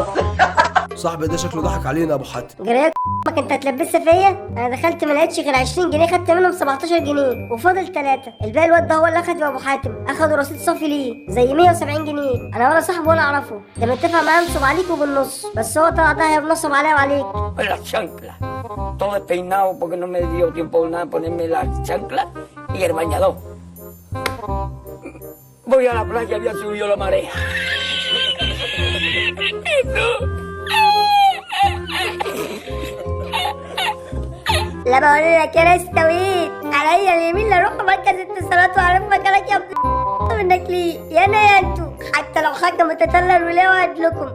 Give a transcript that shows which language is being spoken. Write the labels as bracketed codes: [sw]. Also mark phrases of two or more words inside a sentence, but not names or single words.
[ar] صاحبي ده شكله ضحك علينا يا ابو حاتم. جريك انت هتلبسها فيا؟ انا دخلت ما لقيتش غير 20 جنيه، خدت منهم 17 جنيه وفاضل 3. الباقي الواد ده هو اللي اخد يا ابو حاتم، اخدوا رصيد صافي ليه زي 170 جنيه. انا ولا صاحبه ولا اعرفه، ده متفق معاه نصب عليك وبالنص، بس هو طلع ده بنصب عليا وعليك. [es] La chancla. Todo peinado porque no me dio tiempo nada ponerme la chancla y el bañador. Voy a la playa, había subido la marea. [ar] لا بقول لك انا استويت عليا اليمين لا اروح مركز اتصالات واعرف مكانك يا ابن منك ليه؟ يا انا يا انتوا، حتى لو حاجه متتلل ولا وعد لكم.